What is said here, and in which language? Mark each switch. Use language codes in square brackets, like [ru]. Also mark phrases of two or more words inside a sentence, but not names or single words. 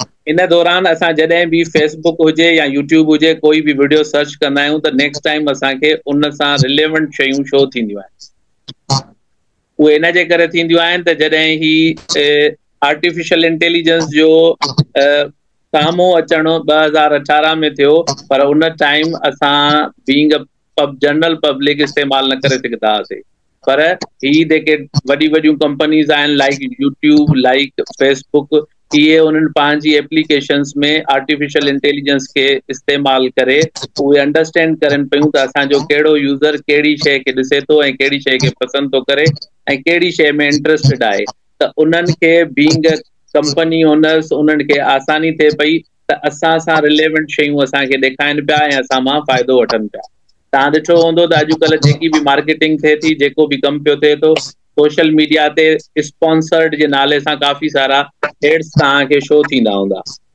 [sd] इन दौरान असां जॾहिं बि फेसबुक हुजे या यूट्यूब हुजे कोई बि [en] video search [sd] कंदा आहियूं त [en] next time [sd] असांखे उन सां रिलेवेंट शयूं शो थींदियूं आहिनि। उहे इन जे करे थींदियूं आहिनि त जॾहिं ही [en] artificial intelligence [sd] जो साम्हूं अचणु 2018 में थियो, पर उन टाइम असां [en] being a general public [sd] इस्तेमालु न करे सघंदा हुआसीं। पर ही जेके वॾी वॾियूं कंपनीज़ आहिनि लाइक यूट्यूब, लाइक फेसबुक, इहे उन्हनि पंहिंजी एप्लीकेशन्स में [en] artificial intelligence [sd] खे इस्तेमालु करे उहे अंडरस्टैंड करनि पियूं त असांजो कहिड़ो यूज़र कहिड़ी शइ खे ॾिसे थो ऐं कहिड़ी शइ खे पसंदि थो करे ऐं कहिड़ी शइ में इंट्रस्टेड आहे। त उन्हनि खे [en] being company owners [sd] उन्हनि खे आसानी थिए पई त असां सां रिलेवेंट शयूं असांखे ॾेखारीनि पिया ऐं असां मां फ़ाइदो वठनि पिया। तव्हां ॾिठो हूंदो त अॼुकल्ह जेकी बि मार्केटिंग थिए थी, जेको बि कमु पियो थिए थो, [en] social media [sd] ते स्पॉन्सर्ड जे नाले सां काफ़ी सारा एड्स तव्हांखे शो थींदा हूंदा।